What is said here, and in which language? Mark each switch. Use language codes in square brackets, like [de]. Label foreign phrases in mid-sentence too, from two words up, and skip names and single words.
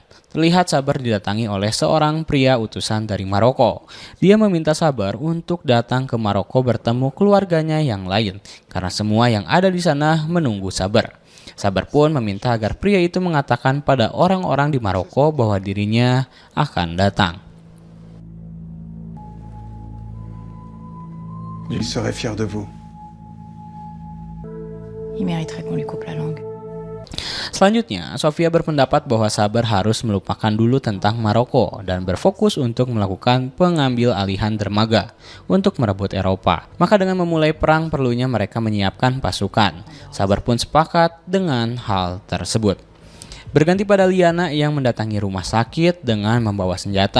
[id] Terlihat Sabar didatangi oleh seorang pria utusan dari Maroko. Dia meminta Sabar untuk datang ke Maroko bertemu keluarganya yang lain karena semua yang ada di sana menunggu Sabar. Sabar pun meminta agar pria itu mengatakan pada orang-orang di Maroko bahwa dirinya akan datang. [fr] Il serait fier de vous. Il mériterait qu'on lui coupe la langue. [id] Selanjutnya, Sofia berpendapat bahwa Sabar harus melupakan dulu tentang Maroko dan berfokus untuk melakukan pengambil alihan dermaga untuk merebut Eropa. Maka dengan memulai perang perlunya mereka menyiapkan pasukan. Sabar pun sepakat dengan hal tersebut. Berganti pada Liana yang mendatangi rumah sakit dengan membawa senjata.